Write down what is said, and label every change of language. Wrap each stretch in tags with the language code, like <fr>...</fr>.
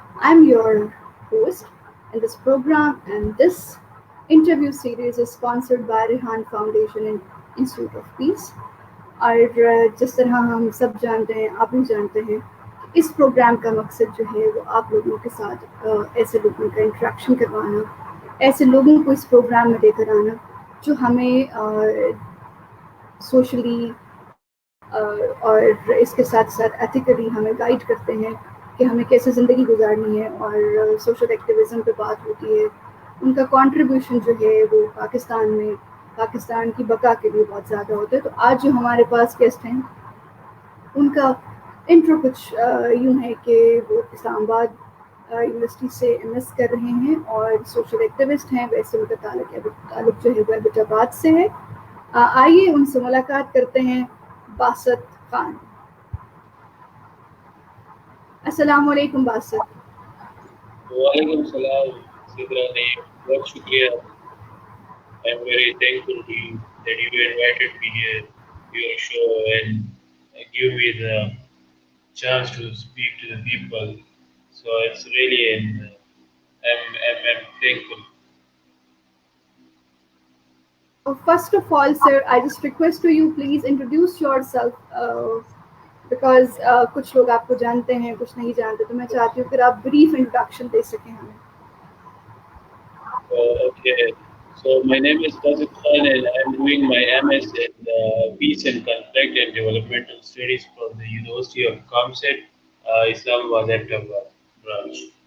<en>I'm your host in this program, and this interview series is sponsored by Rehan Foundation and Institute of Peace.</en> <hi>और जिस तरह हम सब जानते हैं, आप भी जानते हैं, इस प्रोग्राम का मकसद जो है वो आप लोगों के साथ ऐसे लोगों का इंटरेक्शन करवाना, ऐसे लोगों को इस प्रोग्राम में लेकर आना जो हमें सोशली और इसके साथ साथ एथिकली हमें गाइड करते हैं कि हमें कैसे ज़िंदगी गुजारनी है। और सोशल एक्टिविज़म पे बात होती है, उनका कंट्रीब्यूशन जो है वो पाकिस्तान की बका के लिए बहुत ज़्यादा होता है। तो आज जो हमारे पास गेस्ट हैं उनका इंट्रो कुछ यूँ है कि वो इस्लामाबाद यूनिवर्सिटी से एमएस कर रहे हैं और सोशल एक्टिविस्ट हैं। वैसे उनका ताल्लुक जो है वो एबटाबाद से है। आइए उनसे मुलाकात करते हैं। बासत खान। अस्सलाम वालेकुम बासत। वालेकुम सलाम सिद्रा ने बहुत शुक्रिया.</hi> <en>I'm very thankful to you that you invited me here to your show and give me the chance to speak to the people. So it's really I'm thankful. First of all, sir, I just request to you please introduce yourself because</en> <hi>कुछ लोग आपको जानते हैं, कुछ नहीं जानते, तो मैं चाहती हूँ कि आप</hi> <en>brief introduction</en> <hi>दे सकें हमें.</hi> <en>Okay. So my name is Basit Khan and I'm doing my MS in Peace and Conflict and Developmental Studies from the University of Comset, Islamabad Ahmedabad branch.</en>